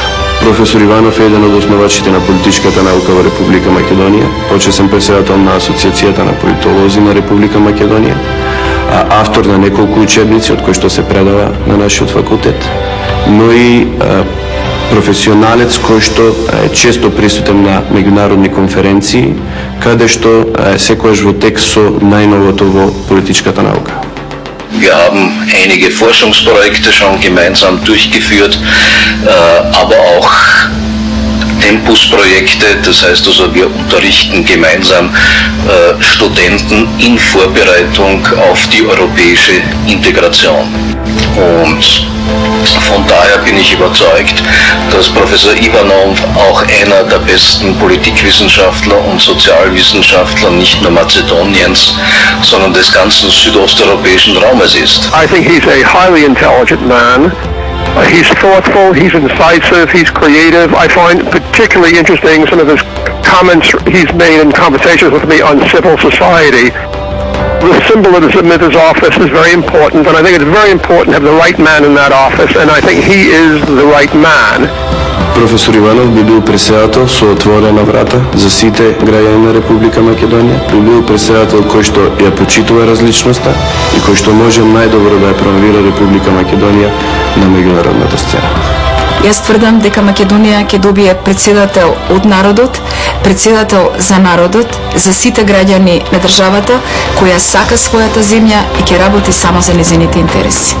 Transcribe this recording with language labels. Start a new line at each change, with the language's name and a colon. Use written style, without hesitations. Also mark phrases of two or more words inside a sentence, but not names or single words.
Macedonian: Професор Иванов е еден од основачите на политичката наука во Република Македонија, почесен претседател на Асоциацијата на политолози на Република Македонија, автор на неколку учебници од кои што се предава на нашиот факултет, но и професионалец кој што е често присутен на меѓународни конференции, каде што секојаш во текст со најновото во политичката наука.
German: Wir haben einige Forschungsprojekte schon gemeinsam durchgeführt, aber auch Tempusprojekte, das heißt also wir unterrichten gemeinsam Studenten in Vorbereitung auf die europäische Integration. Und von daher bin ich überzeugt, dass Professor Ivanov auch einer der besten Politikwissenschaftler und Sozialwissenschaftler nicht nur Mazedoniens, sondern des ganzen südosteuropäischen Raumes ist.
English: I think he's a highly intelligent man. He's thoughtful, he's incisive, he's creative. I find particularly interesting some of his comments he's made in conversations with me on civil society. The symbolism of his office is very important, and I think it's very important to have the right man in that office, and I think he is the right man.
Macedonian: Професор Иванов би бил председател со отворена врата за сите граѓани на Република Македонија, би бил председател кој што ја почитува различноста и кој што може најдобро да ја промовира Република Македонија на меѓународната сцена. Јас тврдам дека Македонија ќе добие председател од народот, председател за народот, за сите граѓани на државата, која сака својата земја и ќе работи само за незините интереси.